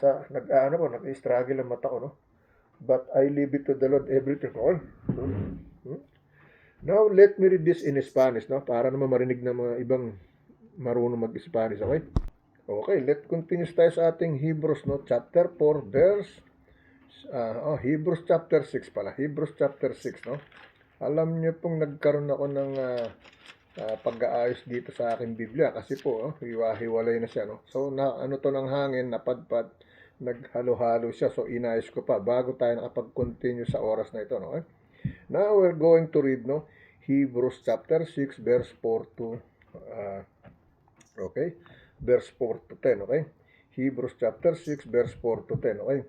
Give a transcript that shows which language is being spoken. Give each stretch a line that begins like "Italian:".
Filipino: Nag-struggle ang mata ko, no?
English: But I leave it to the Lord everything, okay? Now, let me read this in Spanish, no?
Filipino: Para naman marinig ng mga ibang marunong mag-Spanish, okay?
English: Okay, let's continue
Filipino: tayo sa ating
English: Hebrews, no? Chapter 4, verse Hebrews chapter 6 pala.
Filipino: Hebrews chapter 6, no? Alam niyo pong nagkaroon ako ng pag-aayos dito sa aking Biblia kasi po, hiwa-hiwalay na siya, no? So, ano to ng hangin, napadpad, naghalo-halo siya. So, inayos ko pa bago tayo nakapag-continue sa oras na ito, no?
English: Now, we're going to read, no? Hebrews chapter 6, verse 4 to, okay? Verse 4 to 10, okay? Hebrews chapter 6, verse 4 to 10, okay?